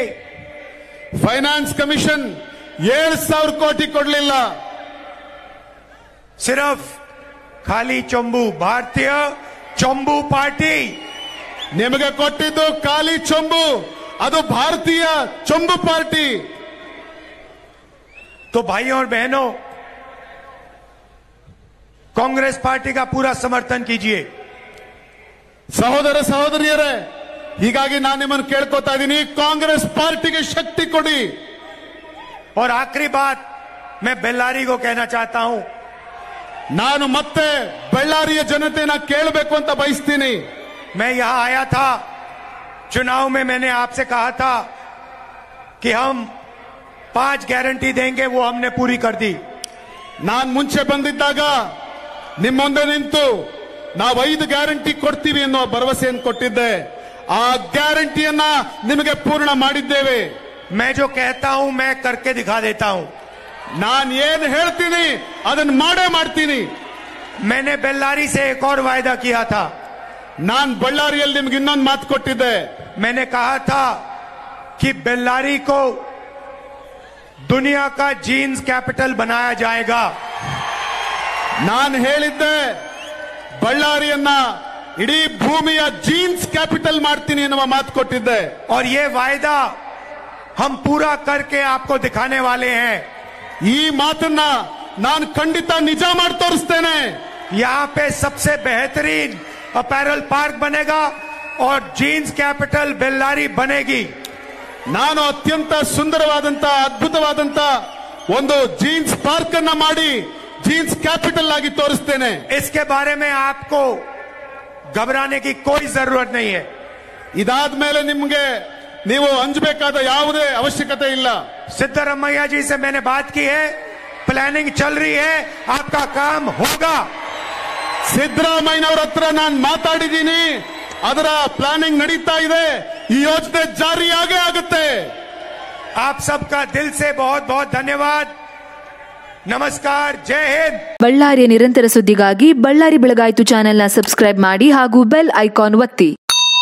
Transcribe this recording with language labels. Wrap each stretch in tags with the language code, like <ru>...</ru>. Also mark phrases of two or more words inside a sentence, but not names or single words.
<en>finance commission</en> <kn>7,000 ಕೋಟಿ ಕೊಡಲಿಲ್ಲ.</kn> <hi>सिर्फ खाली चंबू. भारतीय चंबू पार्टी</hi> <kn>ನಿಮಗೆ ಕೊಟ್ಟಿದ್ದು ಖಾಲಿ ಚೊಂಬು, ಅದು ಭಾರತೀಯ ಚೊಂಬು ಪಾರ್ಟಿ.</kn> <hi>तो भाइयों और बहनों, कांग्रेस पार्टी का पूरा समर्थन कीजिए.</hi> <kn>ಸಹೋದರ ಸಹೋದರಿಯರೇ, ಹೀಗಾಗಿ ನಾನು ನಿಮ್ಮನ್ನು ಕೇಳ್ಕೊತಾ ಇದ್ದೀನಿ, ಕಾಂಗ್ರೆಸ್ ಪಾರ್ಟಿಗೆ ಶಕ್ತಿ ಕೊಡಿ.</kn> <hi>और आखिरी बात मैं बेल्लारी को कहना चाहता हूं,</hi> <kn>ನಾನು ಮತ್ತೆ ಬಳ್ಳಾರಿಯ ಜನತೆನ ಕೇಳಬೇಕು ಅಂತ ಬಯಸ್ತೀನಿ.</kn> <hi>मैं यहां आया था, चुनाव में मैंने आपसे कहा था कि हम 5 गारंटी देंगे, वो हमने पूरी कर दी.</hi> <kn>ನಾನು ಮುಂಚೆ ಬಂದಿದ್ದಾಗ ನಿಮ್ಮ ಮುಂದೆ ನಿಂತು ನಾವು 5 ಗ್ಯಾರಂಟಿ ಕೊಡ್ತೀವಿ ಅನ್ನೋ ಭರವಸೆಯನ್ನು ಕೊಟ್ಟಿದ್ದೆ. ಆ ಗ್ಯಾರಂಟಿಯನ್ನ ನಿಮಗೆ ಪೂರ್ಣ ಮಾಡಿದ್ದೇವೆ.</kn> <hi>मैं जो कहता हूं मैं करके दिखा देता हूं.</hi> <kn>ನಾನು ಏನು ಹೇಳ್ತೀನಿ ಅದನ್ನ ಮಾಡೇ ಮಾಡ್ತೀನಿ.</kn> <hi>मैंने बेल्लारी से एक और वायदा किया था.</hi> <kn>ನಾನು ಬಳ್ಳಾರಿಯಲ್ಲಿ ನಿಮ್ಗೆ ಇನ್ನೊಂದು ಮಾತು ಕೊಟ್ಟಿದ್ದೆ.</kn> <hi>मैंने कहा था कि बेल्लारी को दुनिया का</hi> <en>jeans capital</en> <hi>बनाया जाएगा.</hi> <kn>ನಾನು ಹೇಳಿದ್ದೆ ಬಳ್ಳಾರಿಯನ್ನ ಇಡೀ ಭೂಮಿಯ</kn> <en>jeans capital</en> <kn>ಮಾಡ್ತೀನಿ ಎನ್ನುವ ಮಾತು ಕೊಟ್ಟಿದ್ದೆ.</kn> <hi>और ये वायदा हम पूरा करके आपको दिखाने वाले हैं.</hi> <kn>ಈ ಮಾತನ್ನ ನಾನು ಖಂಡಿತ ನಿಜ ಮಾಡಿ ತೋರಿಸ್ತೇನೆ.</kn> <hi>यहाँ पे सबसे बेहतरीन</hi> <en>apparel park</en> <hi>बनेगा और</hi> <en>jeans capital</en> <hi>बेल्लारी बनेगी.</hi> <kn>ನಾನು ಅತ್ಯಂತ ಸುಂದರವಾದಂತ ಅದ್ಭುತವಾದಂತ ಒಂದು</kn> <en>jeans park</en> <kn>ಅನ್ನ ಮಾಡಿ</kn> <en>jeans capital</en> <kn>ಆಗಿ ತೋರಿಸ್ತೇನೆ.</kn> <hi>इसके बारे में आपको घबराने की कोई जरूरत नहीं है.</hi> <kn>ಇದಾದ್ಮೇಲೆ ನಿಮ್ಗೆ ನೀವು ಅಂಜಬೇಕಾದ ಯಾವುದೇ ಅವಶ್ಯಕತೆ ಇಲ್ಲ.</kn> <hi>सिद्धरमैया जी से मैंने बात की है, प्लानिंग चल रही है, आपका काम होगा.</hi> <kn>ಸಿದ್ದರಾಮಯ್ಯನವರ ಹತ್ರ ನಾನು ಮಾತಾಡಿದ್ದೀನಿ, ಅದರ ಪ್ಲಾನಿಂಗ್ ನಡೀತಾ ಇದೆ, ಈ ಯೋಜನೆ ಜಾರಿಯಾಗೇ ಆಗುತ್ತೆ.</kn> <hi>आप सबका दिल से बहुत बहुत धन्यवाद.</hi> <kn>ನಮಸ್ಕಾರ,</kn> <hi>जय हिंद.</hi> <kn>ಬಳ್ಳಾರಿಯ ನಿರಂತರ ಸುದ್ದಿಗಾಗಿ ಬಳ್ಳಾರಿ ಬೆಳಗಾಯಿತು ಚಾನೆಲ್ನ ಸಬ್ಸ್ಕ್ರೈಬ್ ಮಾಡಿ ಹಾಗೂ</kn> <en>bell icon</en> <kn>ಒತ್ತಿ.</kn>